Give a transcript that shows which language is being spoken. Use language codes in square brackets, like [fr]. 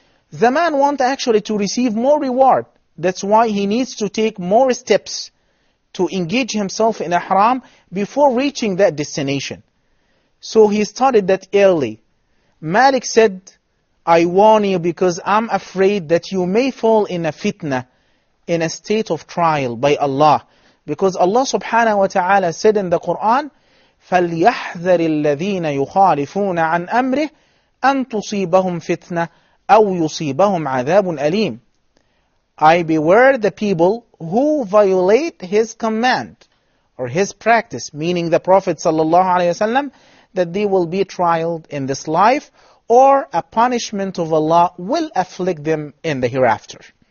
[en] The man wants actually to receive more reward. That's why he needs to take more steps to engage himself in Ihram before reaching that destination. So he started that early. Malik said, I warn you because I'm afraid that you may fall in a fitna, in a state of trial by Allah. Because Allah subhanahu wa ta'ala said in the Quran, [ar] فَلْيَحْذَرِ الَّذِينَ يُخَالِفُونَ عَنْ أَمْرِهِ أَن تُصِيبَهُمْ فِتْنَةٌ أَوْ يُصِيبَهُمْ عَذَابٌ أَلِيمٌ. [en] I beware the people who violate his command or his practice, meaning the Prophet ﷺ, that they will be trialed in this life or a punishment of Allah will afflict them in the hereafter.